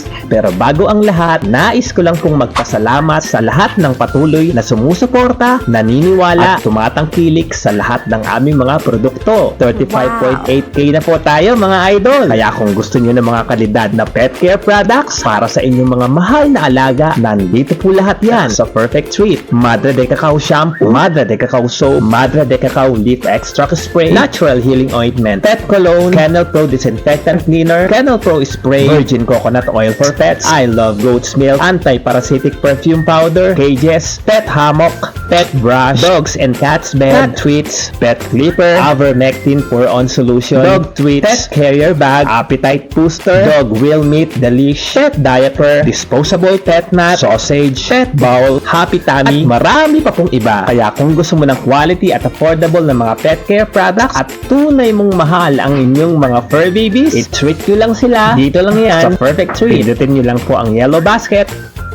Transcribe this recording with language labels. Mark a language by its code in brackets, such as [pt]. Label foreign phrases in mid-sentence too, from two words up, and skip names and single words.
[tl] Pero bago ang lahat, nais ko lang pong magpasalamat sa lahat ng patuloy na sumusuporta, naniniwala at tumatangkilik sa lahat ng aming mga produkto. 35.8k na po tayo mga idol. Kaya kung gusto niyo ng mga kalidad na [en] pet care products [tl] para sa inyong mga mahal na alaga, nandito po lahat yan sa Perfect Treat. [en] Madre de Cacao Shampoo, Madre de Cacao Soap, Madre de Cacao Leaf Extract Spray, Natural Healing Ointment, Pet Cologne, Kennel Pro Disinfectant Cleaner, Kennel Pro Spray, Virgin Coconut Oil for Pets, I Love Goat's Milk, Anti-Parasitic Perfume Powder, Cages, Pet Hammock, Pet Brush, Dogs and Cats Bed, Cat Treats, Pet Clipper, Avermectin pour-on solution, Dog Treats, Pet Carrier Bag, Appetite Booster, Dog Wheel Meat, Delish, Pet Diaper, Disposable Pet Mat, Sausage, Pet Bowl, Happy Tummy, [tl] at marami pa pong iba. Kaya kung gusto mo ng quality at affordable na mga [en] pet care products [tl] at tunay mong mahal ang inyong mga [en] fur babies, [tl] i-treat nyo lang sila. Dito lang yan sa Perfect Treat. Pindutin nyo lang po ang [en] yellow basket